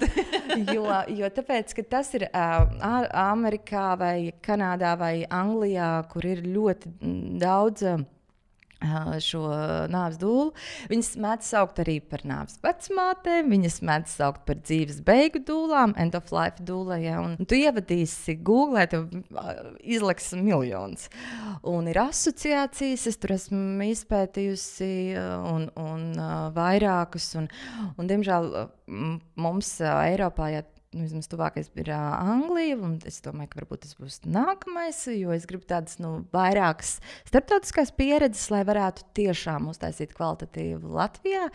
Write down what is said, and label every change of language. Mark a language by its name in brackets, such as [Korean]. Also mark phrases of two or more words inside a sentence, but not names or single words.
[Latvian] jo tāpēc, ka tas ir Amerikā vai Kanādā vai Anglijā, kur ir ļoti daudz šo nāves dūlu. Viņas mēdz saukt arī par nāves vecmātēm, viņas mēdz saukt par dzīves beigu dūlām, [English] end of life dūlējiem. [Latvian] Un tu ievadīsi Google, tev izliks miljonus. Un ir asociācijas, es tur esmu izpētījusi un vairākus. Un diemžēl mums Eiropā, vismaz tuvākais ir Anglija, un es domāju, ka varbūt tas būs nākamais, jo es gribu tādas vairākas starptautiskās pieredzes, lai varētu tiešām uztaisīt kvalitatīvu Latvijā.